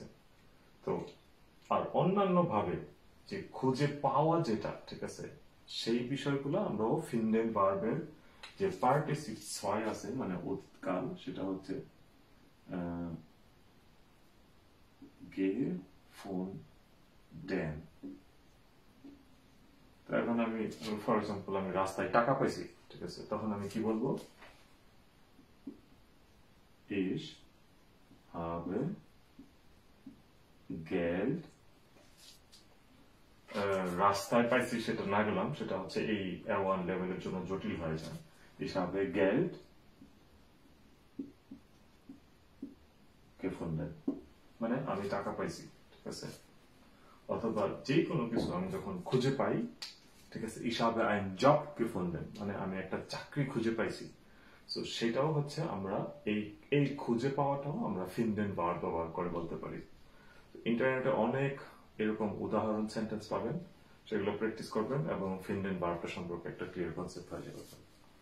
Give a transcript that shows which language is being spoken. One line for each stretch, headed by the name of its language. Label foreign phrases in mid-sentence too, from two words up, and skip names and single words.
Bangla: তো আর অন্যান্য ভাবে যে খুঁজে পাওয়া যেটা, ঠিক আছে, সেই বিষয়গুলো আমরাও ফিনডেন্ট ভার্বের যে পার্টিসিপ ছয় আছে মানে অতীতকাল, সেটা হচ্ছে গে ফোন ডেন। তো এখন আমি
English: for example
Bangla: আমি রাস্তায় টাকা পাইছি, ঠিক আছে, তখন আমি কি বলবো?
German: Ich habe Geld
Bangla: রাস্তায় পাইছি সেটা না গেলাম, সেটা হচ্ছে এই A1 লেভেলের জন্য জটিল হয়ে যায়।
German: Ich habe Geld gefunden
Bangla: মানে আমি টাকা পাইছি, ঠিক আছে। অথবা যে কোনো কিছু আমি যখন খুঁজে পাই, ঠিক আছে,
German: ich habe einen Job gefunden
Bangla: মানে আমি একটা চাকরি খুঁজে পাইছি। তো সেটাও হচ্ছে আমরা এই এই খুঁজে পাওয়াটাও আমরা ফিনডেন্ট ভার্ব ব্যবহার করে বলতে পারি। ইন্টারনেটে অনেক এরকম উদাহরণ সেন্টেন্স পাবেন, সেগুলো প্র্যাকটিস করবেন এবং ফিনডেন্ট ভার্বটা সম্পর্কে একটা ক্লিয়ার কনসেপ্ট হয়ে যাবে।